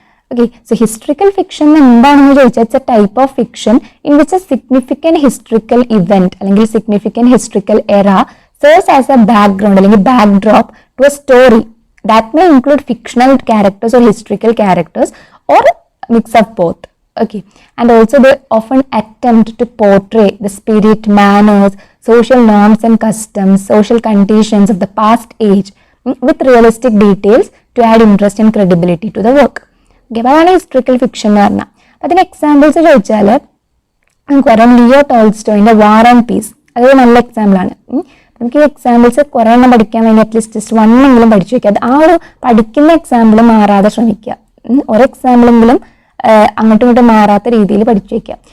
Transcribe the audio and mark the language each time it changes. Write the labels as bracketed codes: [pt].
[en] okay, so historical fiction [ml] എന്താണെന്ന് ചോദിച്ചാൽ [en] it's a type of fiction in which a significant historical event [ml] അല്ലെങ്കിൽ [en] Significant historical era serves as a background അല്ലെങ്കിൽ backdrop to a story that may include fictional characters or historical characters or mix of both. Okay, and also they often attempt to portray the spirit, manners, social norms and customs, social conditions of the past age with realistic details to add interest and credibility to the work. [ml] Okay, അതാണ് historical fiction എന്ന് പറഞ്ഞാൽ. അതിന് examples ചോദിച്ചാൽ നമുക്ക് പറയാം Leo ടോൾസ്റ്റോയിന്റെ war and piece, അതൊരു നല്ല എക്സാമ്പിളാണ്. നമുക്ക് ഈ എക്സാമ്പിൾസ് കുറേ എണ്ണം പഠിക്കാൻ വേണ്ടി അറ്റ്ലീസ്റ്റ് ജസ്റ്റ് വണ്ണെങ്കിലും പഠിച്ചു വയ്ക്കുക. ആ ഒരു പഠിക്കുന്ന എക്സാമ്പിൾ മാറാതെ ശ്രമിക്കുക, ഒരു എക്സാമ്പിളെങ്കിലും അങ്ങോട്ടും ഇങ്ങോട്ടും മാറാത്ത രീതിയിൽ പഠിച്ചു വയ്ക്കുക.